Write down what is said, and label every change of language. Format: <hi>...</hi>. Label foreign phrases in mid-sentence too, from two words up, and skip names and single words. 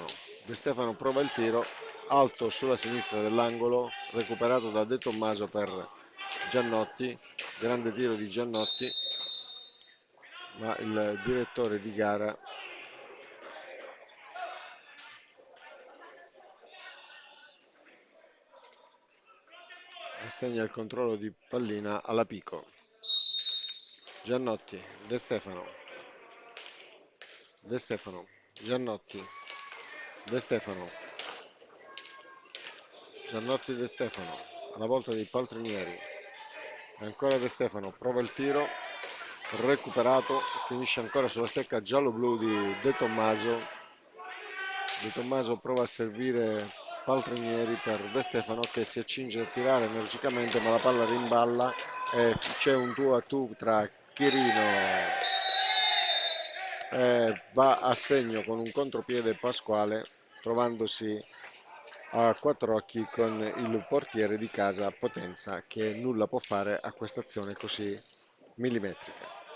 <it>De Stefano prova il tiro, alto sulla sinistra dell'angolo, recuperato da De Tommaso per Giannotti, grande tiro di Giannotti, ma il direttore di gara assegna il controllo di pallina alla Pico. Giannotti, De Stefano, De Stefano, Giannotti, De Stefano, Giannotti, De Stefano, alla volta dei Paltrinieri, ancora De Stefano, prova il tiro, recuperato, finisce ancora sulla stecca giallo-blu di De Tommaso. De Tommaso prova a servire Paltrinieri per De Stefano che si accinge a tirare energicamente, ma la palla rimballa e c'è un tu a tu tra Chirino e va a segno con un contropiede Pasquale, trovandosi a quattro occhi con il portiere di casa Potenza, che nulla può fare a questa azione così millimetrica.</it>